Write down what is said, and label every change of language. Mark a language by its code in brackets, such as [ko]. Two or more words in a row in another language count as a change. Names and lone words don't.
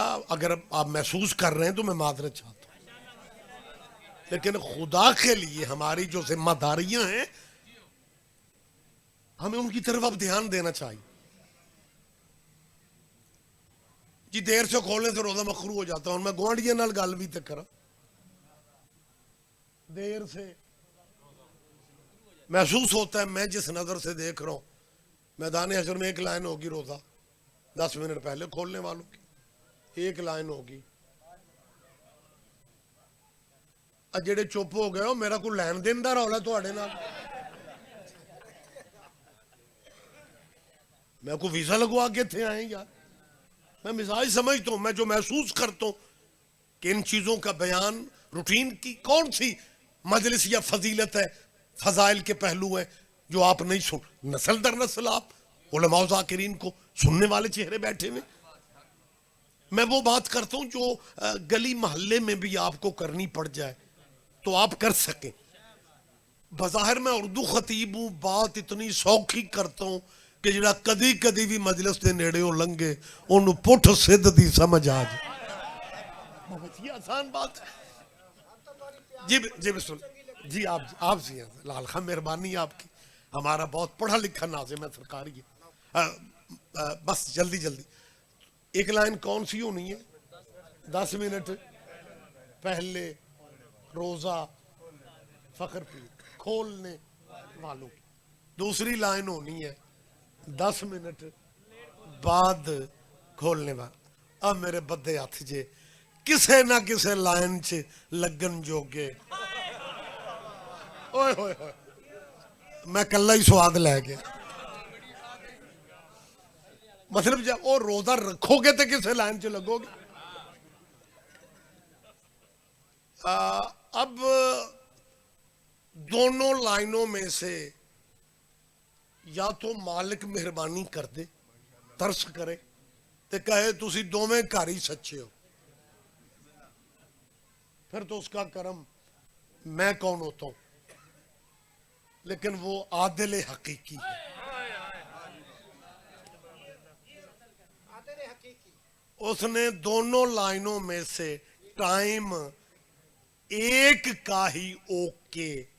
[ur] اگر آپ محسوس کر رہے ہیں تو میں معذرت چاہتا ہوں، لیکن خدا کے لیے ہماری جو ذمہ داریاں ہیں ہمیں ان کی طرف اب دھیان دینا چاہیے. جی دیر سے کھولنے سے روزہ مکروہ ہو جاتا ہوں. [pa] میں گوانڈیاں نال گل بھی تے کرا، [ur] دیر سے محسوس ہوتا ہے. میں جس نظر سے دیکھ رہا ہوں میدان حشر میں ایک لائن ہوگی روزہ 10 منٹ پہلے کھولنے والوں کی، ایک لائن ہوگی. [pa] جڑے چپ ہو گئے ہو میرا کوئی لین دین دا رولا تواڈے نال؟ میں کوئی ویزا لگوا کے تھے آئے یار. [ur] میں مزاج سمجھتا ہوں، میں جو محسوس کرتا ہوں کہ ان چیزوں کا بیان روٹین کی کون سی مجلس یا فضیلت ہے، فضائل کے پہلو ہیں جو آپ نہیں سن. نسل در نسل آپ علماء و ذاکرین کو سننے والے چہرے بیٹھے ہوئے. میں وہ بات کرتا ہوں جو گلی محلے میں بھی آپ کو کرنی پڑ جائے تو آپ کر سکیں. بظاہر میں اردو خطیب ہوں، بات اتنی سوکھی کرتا ہوں کہ [pa] جڑا کدی کدی بھی مجلس دے نیڑے ہو لنگے انہوں پٹھ سدھ دی سمجھ آ جائے. [ur] بہت ہی آسان بات ہے. جی بسم اللہ. جی آپ جی ہیں لال خان، مہربانی آپ کی. ہمارا بہت پڑھا لکھا ناظم ہے سرکاری ہے. بس جلدی جلدی ایک لائن کون سی ہونی ہے؟ 10 منٹ پہلے روزہ فخر پیر کھولنے والوں کی. دوسری لائن ہونی ہے 10 منٹ بعد کھولنے والا. [pa] اب میرے بدے ہاتھ جے کسے نہ کسے لائن چ لگن جوگے. اوئے ہوئے ہوئے میں کلہ ہی سواد لے گیا. [ur] مطلب جب وہ روزہ رکھو گے تو [pa] کسے لائن چ لگو گے. [ur] اب دونوں لائنوں میں سے یا تو مالک مہربانی کر دے، [pa] ترس کرے تے کہے تسی دوویں گھر ہی سچے ہو، [ur] پھر تو اس کا کرم میں کون ہوتا ہوں. لیکن وہ عادل حقیقی ہے. اس نے دونوں لائنوں میں سے ٹائم ایک کا ہی اوکے.